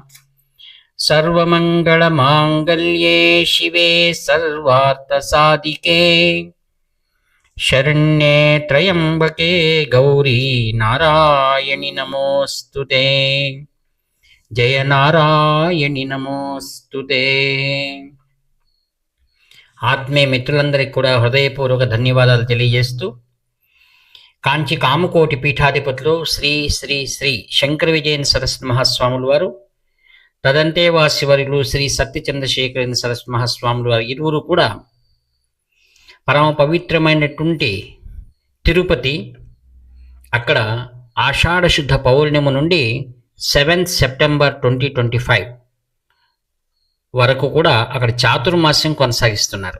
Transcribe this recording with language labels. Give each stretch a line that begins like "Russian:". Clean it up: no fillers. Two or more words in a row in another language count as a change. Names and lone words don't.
Sanskrit: सर्वमंगलमांगल्ये शिवे सर्वार्थसाधिके शरण्ये त्र्यंबके गौरी नारायणि नमोस्तुते। जय नारायणि नमोस्तुते।
Telugu: ఆత్మీయ మిత్రులందరికీ కూడా హృదయపూర్వక ధన్యవాదాలు తెలియజేస్తూ కాంచి కామకోటి పీఠాధిపతులు శ్రీ శ్రీ శ్రీ శంకర విజయన్ సరస్వతి మహాస్వాములు వారు, తదంతేవాసి వర్యులు శ్రీ సత్యచంద్రశేఖరేంద్ర సరస్వతి మహాస్వాములు వారు ఇరువురు కూడా పరమ పవిత్రమైనటువంటి తిరుపతి, అక్కడ ఆషాఢ శుద్ధ పౌర్ణమి నుండి 7 సెప్టెంబర్ 2025 వరకు కూడా అక్కడ చాతుర్మాస్యం కొనసాగిస్తున్నారు.